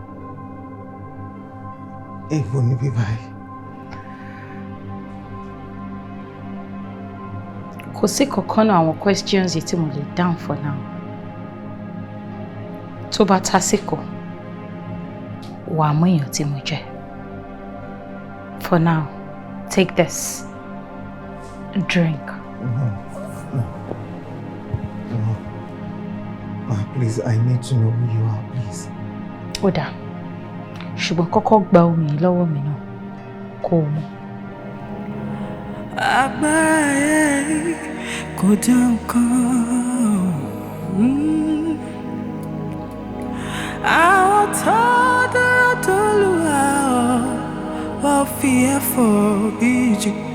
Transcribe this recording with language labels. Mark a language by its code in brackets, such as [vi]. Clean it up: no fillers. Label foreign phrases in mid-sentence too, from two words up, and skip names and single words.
[yo] Èèbò níbí báyìí. Kò sí kankan náà àwọn questions yìí tí mo lè dáhùn [en] for now. [yo] Tó bá tásìkò, wà á mú èèyàn tí mo jẹ́. [en] For now, take this. Drink. Please, I need to know who you are, please. [yo] Ó dáa. Ṣùgbọ́n kọ́kọ́ gba omi lọ́wọ́ mi náà kó o mú. Agbára yẹn kò dá nǹkan. Àwọn tó dúró t'Olúwa wọ́n fi ẹ̀fọ́ ìjì.